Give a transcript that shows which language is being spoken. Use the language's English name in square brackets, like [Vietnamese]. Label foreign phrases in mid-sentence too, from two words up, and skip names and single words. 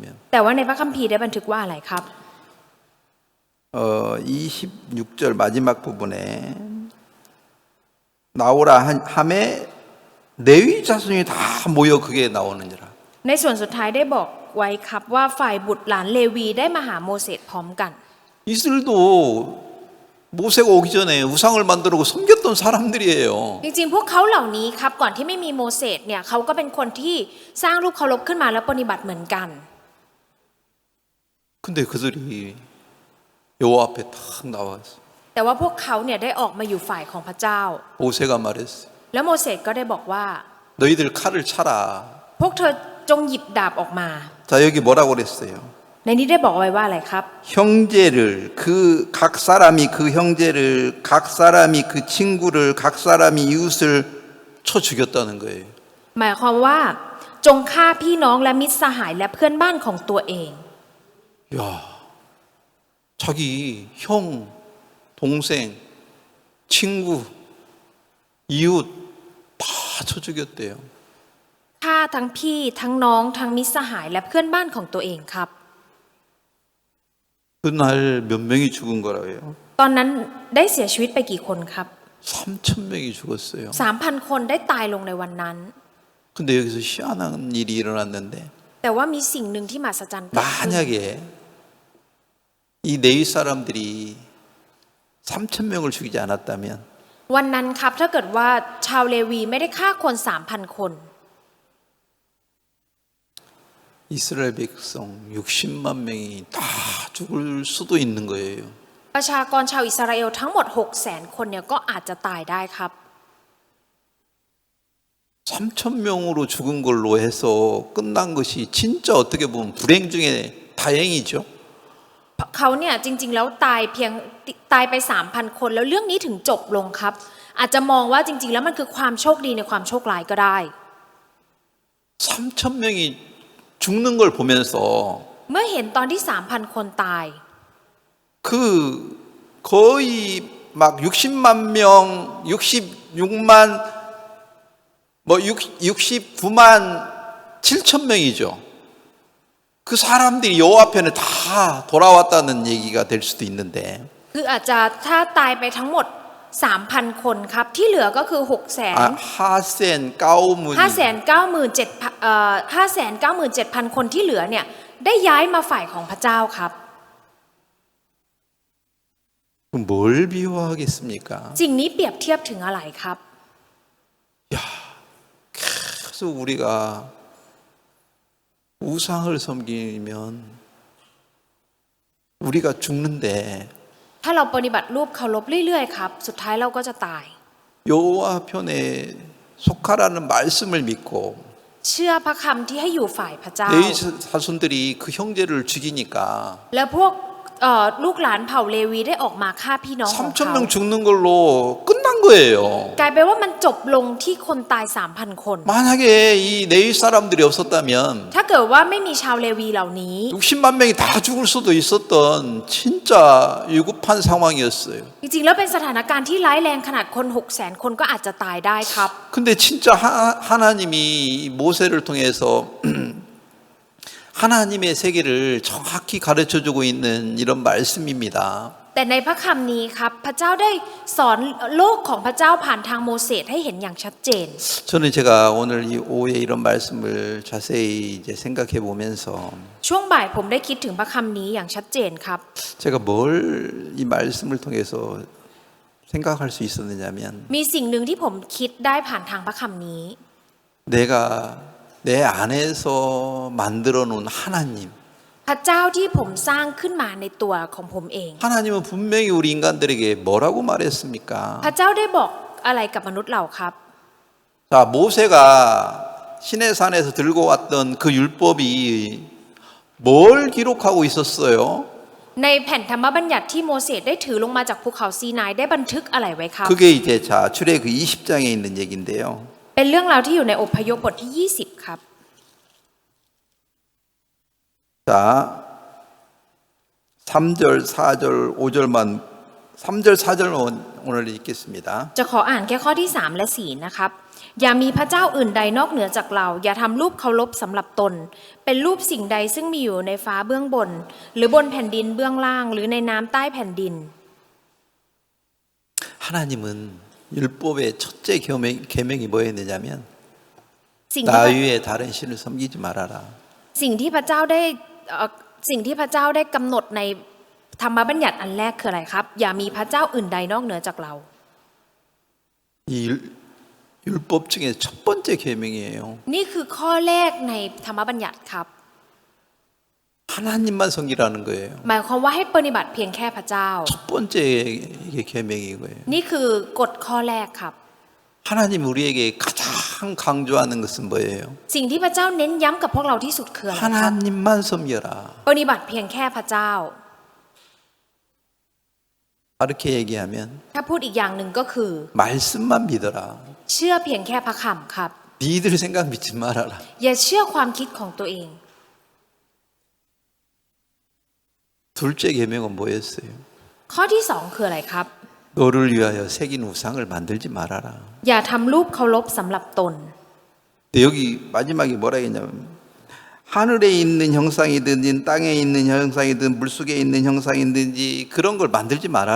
[Thai] แต่ว่าในพระคัมภีร์ได้บันทึกว่าอะไรครับ [Korean] 26절 마지막 부분에 나오라 함에 레위 자손이 다 모여 그게 나오느니라. [Thai] ในส่วนสุดท้ายได้บอกไว้ครับว่าฝ่ายบุตรหลานเลวีได้มาหาโมเสสพร้อมกัน [Korean] 이슬도 모세가 오기 전에 우상을 만들고 섬겼던 사람들이에요. [Thai] จริงๆพวกเขาเหล่านี้ครับก่อนที่ไม่มีโมเสสเนี่ยเขาก็เป็นคนที่สร้างรูปเคารพขึ้นมาแล้วปฏิบัติเหมือนกัน [Korean] 근데 그들이 여호와 앞에 탁 나와서 [Thai] แต่ว่าพวกเขาเนี่ยได้ออกมาอยู่ฝ่ายของพระเจ้า [Korean] 모세가 말했어요. [Thai] แล้วโมเสสก็ได้บอกว่า [Korean] 너희들 칼을 차라. [Thai] พวกเธอจงหยิบดาบออกมา [Korean] 자 여기 뭐라고 그랬어요? [Thai] ในนี้ได้บอกไว้ว่าอะไรครับ [Korean] 형제를 그 각 사람이 그 형제를 각 사람이 그 친구를 각 사람이 이웃을 쳐 죽였다는 거예요. [Thai] หมายความว่าจงฆ่าพี่น้องและมิตรสหายและเพื่อนบ้านของตัวเอง [Korean] 야, 자기 형, 동생, 친구, 이웃 다 쳐 죽였대요. [Thai] ฆ่าทั้งพี่ทั้งน้องทั้งมิตรสหายและเพื่อนบ้านของตัวเองครับ [Korean] 그날 몇 명이 죽은 거라고요? [Thai] ตอนนั้นได้เสียชีวิตไปกี่คนครับ [Korean] 3,000명이 죽었어요. [Thai] 3,000 คนได้ตายลงในวันนั้น [Korean] 근데 여기서 희한한 일이 일어났는데 [Thai] แต่ว่ามีสิ่งหนึ่งที่มหัศจรรย์เกิดขึ้น [Korean] 만약에 이 네이 사람들이 3,000명을 죽이지 않았다면 [Thai] วันนั้นครับถ้าเกิดว่าชาวเลวีไม่ได้ฆ่าคน 3,000 คน [Korean] 이스라엘 백성 60만 명이 다 죽을 수도 있는 거예요. [Thai] ประชากรชาวอิสราเอลทั้งหมด 600,000 คนเนี่ยก็อาจจะตายได้ครับ [Korean] 3,000명으로 죽은 걸로 해서 끝난 것이 진짜 어떻게 보면 불행 중에 다행이죠. [Thai] เขาเนี่ยจริงๆแล้วตายไป 3,000 คนแล้วเรื่องนี้ถึงจบลงครับ อาจจะมองว่าจริงๆแล้วมันคือความโชคดีในความโชคร้ายก็ได้ [Korean] 3,000명이 죽는 걸 보면서 [Thai] เมื่อเห็นตอนที่ 3,000 คนตาย [Korean] 그 거의 막 60만 명, 66만 뭐 69만 7천 명이죠. 그 사람들이 여호와 편에 다 돌아왔다는 얘기가 될 수도 있는데 [Thai] คืออาจจะถ้าตายไปทั้งหมด 3,000 คนครับที่เหลือก็คือ 하센, 까우문 597,000 คนที่เหลือเนี่ยได้ย้ายมาฝ่ายของพระเจ้าครับ [Korean] 뭘 비유하겠습니까? [Thai] สิ่งนี้เปรียบเทียบถึงอะไรครับ [Korean] 계속 우리가 우상을 섬기면 우리가 죽는데 [Thai] ถ้าเราปฏิบัติรูปเคารพเรื่อยๆครับสุดท้ายเราก็จะตาย [Korean] 여호와 편에 속하라는 말씀을 믿고 [Thai] เชื่อพระคำที่ให้อยู่ฝ่ายพระเจ้า [Korean] 레위 자손들이 그 형제를 죽이니까 [Thai] แล้วพวกลูกหลานเผ่าเลวีได้ออกมาฆ่าพี่น้องของเขา [Korean] 3,000명 죽는 걸로 끝난 거예요. [Thai] กลายเป็นว่ามันจบลงที่คนตาย 3,000 คน [Korean] 만약에 이 레위 사람들이 없었다면 [Thai] ถ้าเกิดว่าไม่มีชาวเลวีเหล่านี้ [Korean] 60만 명이 다 죽을 수도 있었던 진짜 위급한 상황이었어요. [Thai] จริงๆแล้วเป็นสถานการณ์ที่ร้ายแรงขนาดคน 600,000 คนก็อาจจะตายได้ครับ [Korean] 근데 진짜 하나님이 모세를 통해서 하나님의 세계를 정확히 가르쳐주고 있는 이런 말씀입니다. [Thai] แต่ในพระคำนี้ครับพระเจ้าได้สอนโลกของพระเจ้าผ่านทางโมเสสให้เห็นอย่างชัดเจน [Korean] 저는 제가 오늘 이 오후에 이런 말씀을 자세히 이제 생각해 보면서 [Thai] ช่วงบ่ายผมได้คิดถึงพระคำนี้อย่างชัดเจนครับ [Korean] 제가 뭘 이 말씀을 통해서 생각할 수 있었느냐면 [Thai] มีสิ่งหนึ่งที่ผมคิดได้ผ่านทางพระคำนี้ [Korean] 내가 내 안에서 만들어 놓은 하나님 [Thai] พระเจ้าที่ผมสร้างขึ้นมาในตัวของผมเอง [Korean] 하나님은 분명히 우리 인간들에게 뭐라고 말했습니까? [Thai] พระเจ้าได้บอกอะไรกับมนุษย์เราครับ [Korean] 자, 모세가 시내산에서 들고 왔던 그 율법이 뭘 기록하고 있었어요? [Thai] ในแผ่นธรรมบัญญัติที่โมเสสได้ถือลงมาจากภูเขาซีนายได้บันทึกอะไรไว้ครับ [Korean] 그게 이제 자 출애굽 20장에 있는 얘기인데요. [Thai] เป็นเรื่องราวที่อยู่ในอพยพบทที่ 20 ครับ [Korean] 자, 3절, 4절, 5절만 3절, 4절 오늘 읽겠습니다. [Thai] จะขออ่านแค่ข้อที่ 3 และ 4 นะครับ อย่ามีพระเจ้าอื่นใดนอกเหนือจากเรา อย่าทำรูปเคารพสำหรับตน เป็นรูปสิ่งใดซึ่งมีอยู่ในฟ้าเบื้องบน หรือบนแผ่นดินเบื้องล่าง หรือในน้ำใต้แผ่นดิน [Korean] 하나님은 율법의 첫째 계명이 뭐였느냐면 [Thai] สิ่ง [Korean] 나 [Thai] ที่ [Korean] 위에 다른 신을 섬기지 말아라. [Thai] สิ่งที่พระเจ้าได้กำหนดในธรรมบัญญัติอันแรกคืออะไรครับ อย่ามีพระเจ้าอื่นใดนอกเหนือจากเรา [Korean] 이 율법 중에 첫 번째 계명이에요. [Thai] นี่คือข้อแรกในธรรมบัญญัติครับ [Korean] 하나님만 섬기라는 거예요. [Thai] หมายความว่าให้ปฏิบัติเพียงแค่พระเจ้า [Korean] 첫 번째 이게 계명이고요. [Thai] นี่คือกฎข้อแรกครับ [Korean] 하나님 우리에게 가장 강조하는 것은 뭐예요? [Thai] สิ่งที่พระเจ้าเน้นย้ำกับพวกเราที่สุดคืออะไรครับ [Korean] 하나님만 섬겨라. [Thai] ปฏิบัติเพียงแค่พระเจ้า [Korean] 다르게 얘기하면 [Thai] ถ้าพูดอีกอย่างหนึ่งก็คือ [Korean] 말씀만 믿어라. [Thai] เชื่อเพียงแค่พระคำครับ [Korean] 니들 생각 믿지 말아라. [Thai] อย่าเชื่อความคิดของตัวเอง [Korean] 둘째 계명은 뭐였어요? [Thai] ข้อที่สองคืออะไรครับ [Korean] 너를 위하여 새긴 우상을 만들지 말아라. [Thai] อย่าทำรูปเคารพสำหรับตน [Korean] 근데 여기 마지막에 뭐라 했냐면 하늘에 있는 형상이든지 땅에 있는 형상이든 물속에 있는 형상이든지 그런 걸 만들지 말아라.